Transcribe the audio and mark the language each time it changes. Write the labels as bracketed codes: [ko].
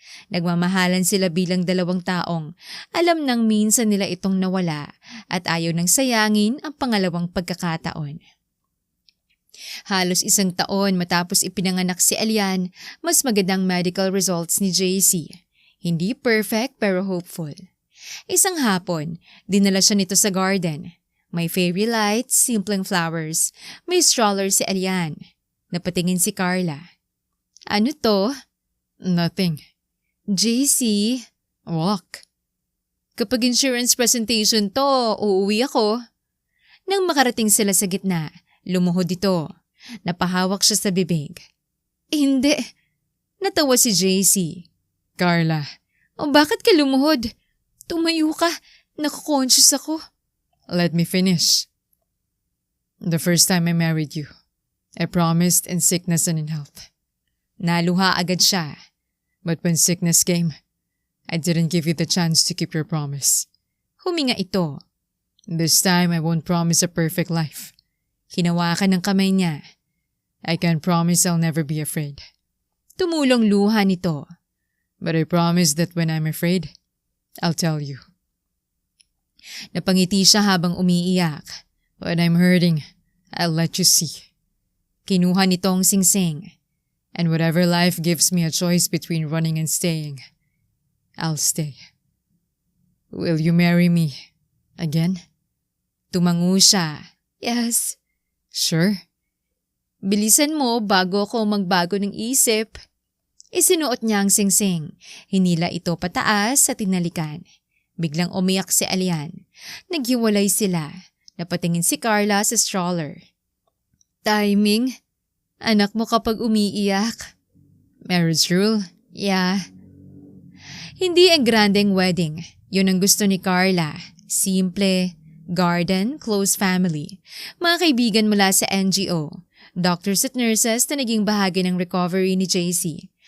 [tl] Nagmamahalan sila bilang dalawang taong alam nang minsan nila itong nawala at ayaw nang sayangin ang pangalawang pagkakataon. Halos 1 taon matapos ipinanganak si Elian, mas magandang medical results ni JC. Hindi perfect pero hopeful. Isang hapon, dinala siya nito sa garden. May fairy lights, simpleng flowers. May stroller si Elian. Napatingin si Carla. Ano to? [en] Nothing. JC, Walk. [tl] kapag insurance presentation to, uuwi ako. Nang makarating sila sa gitna, lumuhod ito. Napahawak siya sa bibig. Hindi. Natawa si JC. Carla, O bakit ka lumuhod? Tumayo ka. Naku-conscious ako. [en] let me finish. The first time I married you, I promised in sickness and in health. [tl] Naluha agad siya. [en] But when sickness came, I didn't give you the chance to keep your promise. [tl] Huminga ito. [en] This time, I won't promise a perfect life. [tl] Hinawakan ng kamay niya. [en] I can promise I'll never be afraid. [tl] Tumulong luha nito. [en] But I promise that when I'm afraid, I'll tell you. [tl] Napangiti siya habang umiiyak. [en] When I'm hurting, I'll let you see. [tl] Kinuha nitong singsing. [en] And whatever life gives me a choice between running and staying, I'll stay. Will you marry me again? [tl] Tumango siya. [en] Yes. Sure? [tl] Bilisan mo bago ako magbago ng isip. Isinuot niya ang singsing. Hinila ito pataas sa tinalikan. Biglang umiyak si Elian. Naghiwalay sila. Napatingin si Carla sa stroller. Timing? Anak mo kapag umiiyak. [en] Marriage rule? Yeah. [tl] Hindi ang grandeng wedding. Yun ang gusto ni Carla. Simple, garden, close family. Mga kaibigan mula sa NGO. Doctors at nurses na naging bahagi ng recovery ni JC.